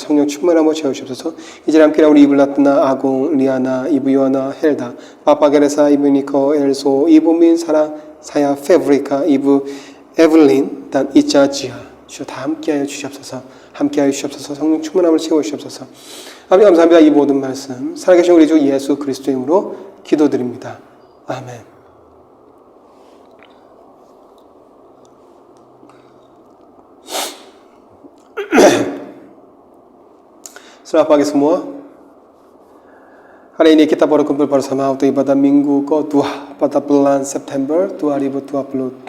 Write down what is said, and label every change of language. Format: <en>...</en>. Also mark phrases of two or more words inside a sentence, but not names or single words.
<ko>성령 충만함으로 채우시옵소서. 이제 함께 우리 이블라트나 아공 리아나 이브 요하나 헬다 파파게레사 이브 니코 엘소 이브 민 사라 사야 페브리카 이브 에블린 단 이자지아 주여 다 함께하여 주시옵소서. 함께하여 주시옵소서. 성령 충만함을 채워주시옵소서. 아버지 감사합니다. 이 모든 말씀 살아계신 우리 주 예수 그리스도 이름으로 기도드립니다. 아멘.</ko> <id>Selamat pagi semua. Hari ini kita baru kumpul bersama untuk ibadah minggu ke-2 pada bulan September 2022.</id>